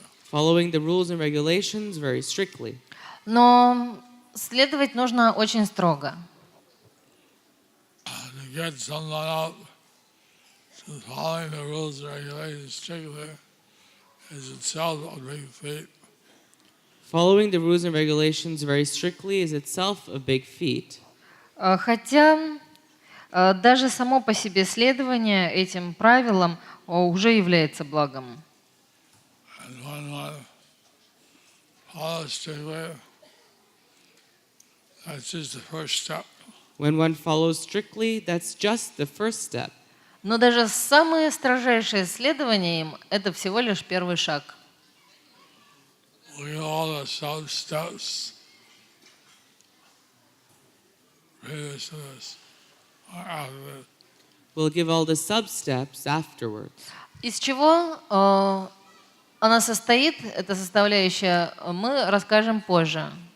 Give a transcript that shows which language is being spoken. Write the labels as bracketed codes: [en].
[en] Following the rules and regulations very strictly. [ru] Но следовать нужно очень строго. [en] To get someone up to following the rules and regulations strictly is itself a big feat. Following the rules and regulations very strictly is itself a big feat. [ru] Хотя даже само по себе следование этим правилам уже является благом. [en] And when one follows strictly, that's just the first step. When one follows strictly, that's just the first step. [ru] Но даже самое строжайшее следование им – это всего лишь первый шаг. [en] All the sub-steps previous to this or after this. We'll give all the sub-steps afterwards. [ru] Из чего она состоит, эта составляющая, мы расскажем позже.